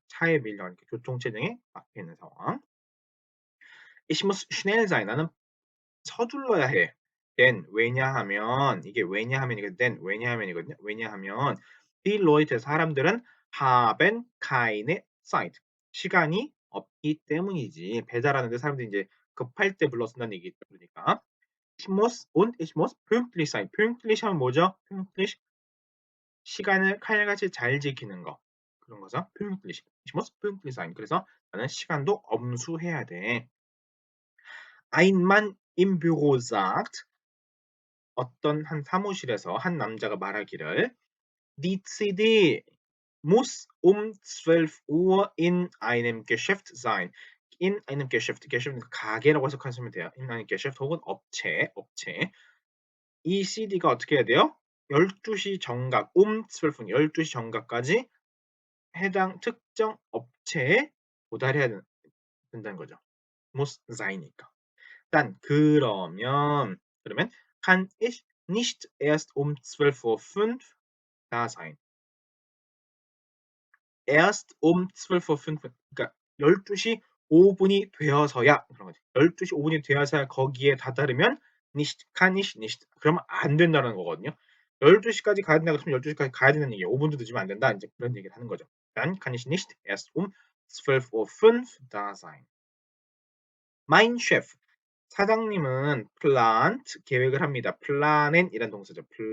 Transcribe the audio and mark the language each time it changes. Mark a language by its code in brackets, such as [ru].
[ko] 차에 밀려 교통체증에 막혀 있는 상황. [de] Ich muss schnell sein. [ko] 나는 서둘러야 해. denn 왜냐하면 이게 왜냐하면이거든. denn 왜냐하면이거든요. 왜냐하면 die Leute 사람들은 [de] haben keine Zeit [ko] 시간이 없기 때문이지. 배달하는데 사람들이 이제 급할 때 불러 쓴다는 얘기죠. [de] 그러니까 ich muss und ich muss pünktlich sein. [ko] pünktlich 하면 뭐죠? pünktlich 시간을 칼같이 잘 지키는 거. 그런 거죠. pünktlich. [de] Ich muss pünktlich sein. [ko] 그래서 나는 시간도 엄수해야 돼. [de] Ein Mann im Büro sagt [ko] 어떤 한 사무실에서 한 남자가 말하기를 [de] Die CD muss 12 Uhr in einem Geschäft sein. in einem Geschäft, [ko] Geschäft 가게라고 해석하시면 돼요. in einem Geschäft 혹은 업체. 이 CD가 어떻게 해야 돼요? 12시 정각, 12분, 12시 정각까지 해당 특정 업체에 도달해야 된다는 거죠. [de] muss sein이니까. dann 그러면 kann ich nicht erst um 12:05 da sein. [ko] erst um 12:05 그러니까 12시 5분이 되어서야 그런 거지. 12시 5분이 되어서야 거기에 다다르면 nicht, [de] kann ich nicht. [ko] 그러면 안 된다는 거거든요. 12시까지 가야 된다 그러면 12시까지 가야 된다는 얘기예요. 5분도 늦으면 안 된다. 이제 그런 얘기를 하는 거죠. [de] dann kann ich nicht erst um 12:05 da sein. mein Chef [ko] 사장님은 plant 계획을 합니다. planen이란 동사죠.